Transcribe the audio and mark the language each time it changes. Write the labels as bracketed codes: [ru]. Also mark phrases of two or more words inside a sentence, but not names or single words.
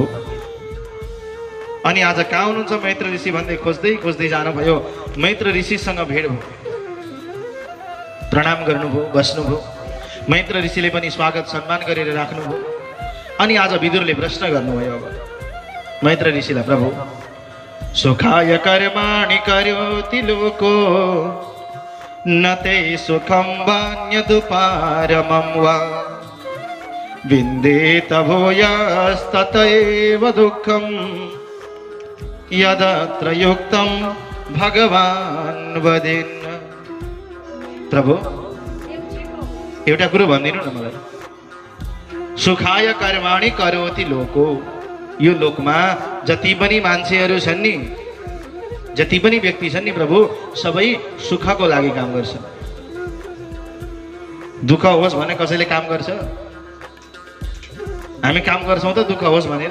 [ne] अनि आज कहाँ हुनुहुन्छ मैत्र ऋषि भन्दै खोज्दै खोज्दै जानुभयो। मैत्र ऋषिसँग भेट भयो, प्रणाम गर्नुभयो, बस्नुभयो। मैत्र ऋषिले पनि स्वागत सम्मान गरेर राख्नुभयो। अनि आज विदुरले प्रश्न गर्नुभयो। अब मैत्र ऋषिलाई, [sa] प्रभु सुखाय कर्माणि करोति लोको न ते सुखं वान्यदुपारमं वा विन्देत भूयस्ततैव दुःखं यदत्र युक्तं भगवान् वदेन्। [ne] प्रभु एउटा कुरो भनिदिनु न मलाई। [sa] सुखाय कर्माणि करोति लोको, [ne] यो लोकमा जति पनि मान्छेहरू छन् नि, जति पनि व्यक्ति छन् नि प्रभु, सबै सुखको लागि काम गर्छन्। दुःख होस् भने कसैले काम गर्छ? हामी काम गर्छौँ त दुःख होस् भनेर?